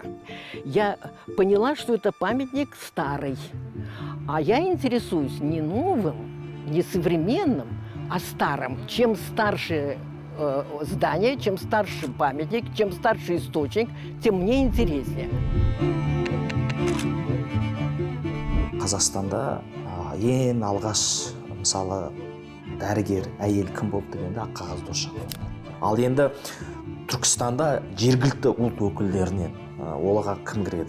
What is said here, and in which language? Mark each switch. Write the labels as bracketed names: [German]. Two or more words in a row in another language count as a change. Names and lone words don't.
[Russian] Я поняла, что это памятник старый. А я интересуюсь не новым, не современным, а старым. Чем старше здание, чем старше памятник, чем старше источник, тем мне интереснее. [Kazakh] Қазақстанда ең алғаш мысалы дәрігер әйел кім болды дегенде Аққағаз Досжанова. Ал енді Түркістанда жергілікті ұлт өкілдерінен оларға кім кіреді?